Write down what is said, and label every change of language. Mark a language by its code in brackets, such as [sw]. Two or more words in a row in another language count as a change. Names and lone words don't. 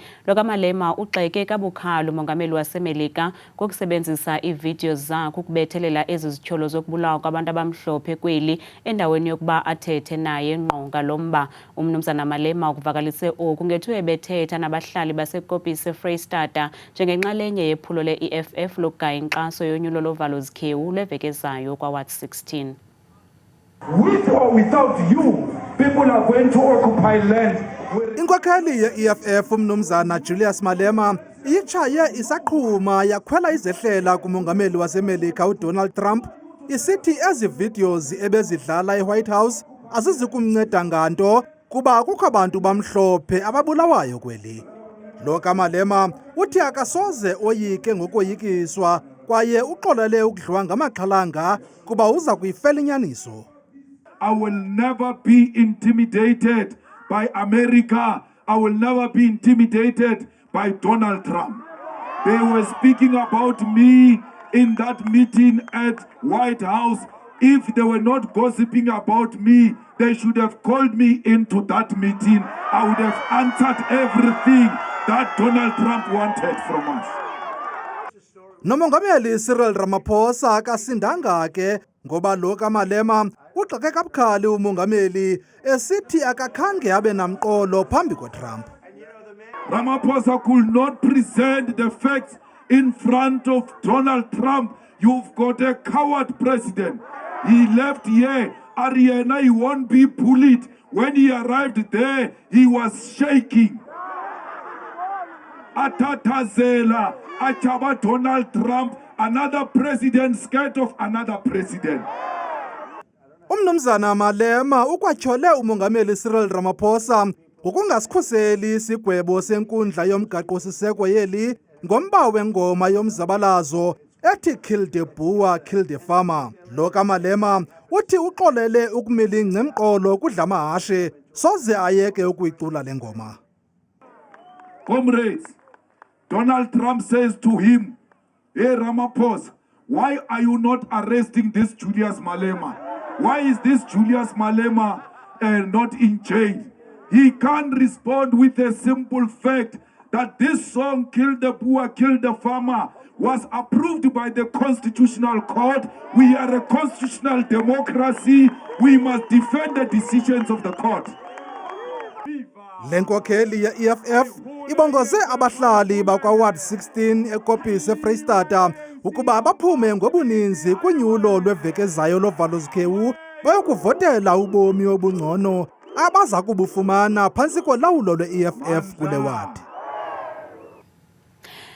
[xh] LokaMalema uxeke kabukhali umongameli waseMelika ngokusebenzisa iividiyo zakhe ukubethelela ezi zityholo zokubulawa kwabantu abamhlophe kweli endaweni yokuba athethe naye ngqo ngalomba. Umnumzana Malema ukuvakalise oku ngethuba ebethetha nabahlali baseKopisi eFreystata njengenxalenye yephulo le-EFF lokugaya inkxaso yonyulo lovalozikhewu lweveki ezayo kwaWard 16. [en] With or without you, people are going to occupy land. [xh] Inkokheli ye-EFF umnumzana Julius Malema itshaye isaqhuma yakhwela izehlela kumongameli waseMelika uDonald Trump isithi ezi videos ebezidlala eWhite House azizikumnceda nganto kuba kukho abantu bamhlophe ababulawayo kweli. LokaMalema uthi akasoze oyike ngokoyikiswa kwaye uxolele ukudliwa ngamaxhalanga kuba uza kuyifela inyaniso. [en] I will never be intimidated by America. I will never be intimidated by Donald Trump. They were speaking about me in that meeting at White House. If they were not gossiping about me, they should have called me into that meeting. I would have answered everything that Donald Trump wanted from us. [xh] Nomongameli Cyril Ramaphosa akasindanga ke ngoba LokaMalema ugxeke kabukhali umongameli esithi akakhange abe namqolo phambi koTrump. [en] Ramaphosa could not present the facts in front of Donald Trump. You've got a coward president. He left here, Ariana, he won't be bullied. When he arrived there, he was shaking. [xh] Atatazela, achaba Donald Trump, [en] another president scared of another president. [xh] Umnumzana Malema ukwatyhole umongameli Cyril Ramaphosa ngokungasikhuseli isigwebo senkundla yomgaqo-siseko yeli ngomba wengoma yomzabalazo ethi [en] Kill the Boer, Kill the Farmer. [xh] LokaMalema uthi uxolele ukumila ingcemqolo kudla amahashe soze ayeke ukuyicula le ngoma. [en] Comrades, Donald Trump says to him, "Hey Ramaphosa, why are you not arresting this Julius Malema? Why is this Julius Malema not in jail?" He can't respond with a simple fact that this song, Kill the Boer, Kill the Farmer, was approved by the Constitutional Court. We are a constitutional democracy. We must defend the decisions of the court. [xh] Lenkokheli ye-EFF ibongoze abahlali bakwaWard 16 eKopisi eFreystata ukuba baphume ngobuninzi kunyulo lweveki ezayo lovalozikhewu bayokuvotela ubomi obungcono abaza kubufumana phantsi kolawulo lwe-EFF kule wadi.